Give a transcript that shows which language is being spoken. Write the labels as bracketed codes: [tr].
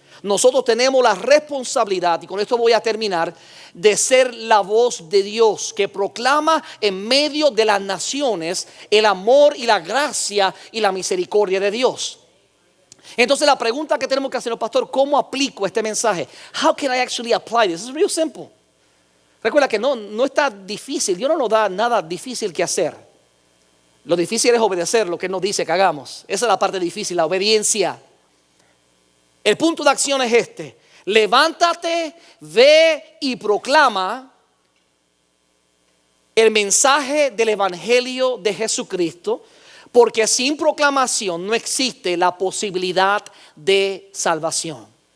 [es] Nosotros tenemos la responsabilidad, y con esto voy a terminar, de ser la voz de Dios que proclama en medio de las naciones el amor y la gracia y la misericordia de Dios. Entonces la pregunta que tenemos que hacer, pastor, ¿cómo aplico este mensaje? [en] How can I actually apply this? It's real simple. [es] Recuerda que no está difícil. Dios no nos da nada difícil que hacer. Lo difícil es obedecer lo que Él nos dice que hagamos. Esa es la parte difícil, la obediencia. El punto de acción es este: levántate, ve y proclama el mensaje del evangelio de Jesucristo, porque sin proclamación no existe la posibilidad de salvación.